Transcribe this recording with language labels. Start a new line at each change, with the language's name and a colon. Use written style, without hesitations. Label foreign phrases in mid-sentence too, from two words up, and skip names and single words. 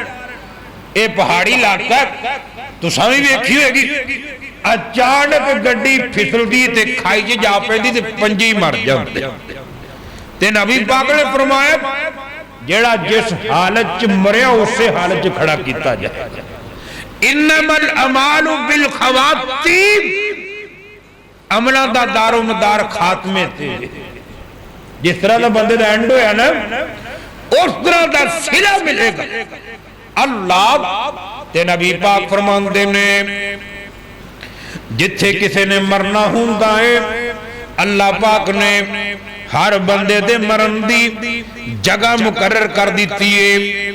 Punjabi: یہ پہاڑی علاقہ تساں بھی ویکھی ہوگی. اچانک گڈی پھسلدی تے کھائی چ جا پیندی تے پنجے مر جاتے. تے نبی پاک نے فرمایا، جیہڑا جس حالت چ مریا اسے حالت چ کھڑا کیا جائے.
Arabic: إنما الأعمال بالخواتيم,
Punjabi: عملاں دا دارومدار خاتمے تے. جس طرح کا بندے دا اینڈ ہویا نا، اس طرح کا صلہ ملے گا. اللہ تے نبی پاک فرماندے نے، جتھے کسی نے مرنا ہندا ہے، اللہ پاک نے ہر بندے دے مرن دی جگہ مقرر کر دتی ہے.